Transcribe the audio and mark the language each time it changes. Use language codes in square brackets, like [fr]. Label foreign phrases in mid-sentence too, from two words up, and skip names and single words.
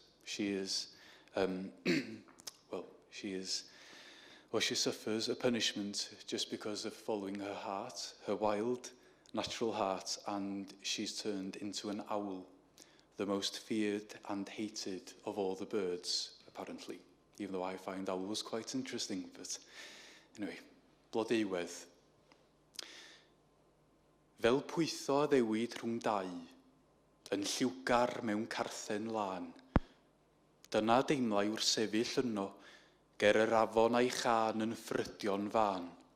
[en] She is she suffers a punishment just because of following her heart, her wild, natural heart, and she's turned into an owl, the most feared and hated of all the birds, apparently, even though I find owls quite interesting. But anyway, Blodeuwedd. [cy] Fel pwytho a ddewid rhwng dau, yn lliwgar mewn carthen lan. Dyna deimlai wrth sefyll yno, ger yr afon a'i chan yn ffrydion fan.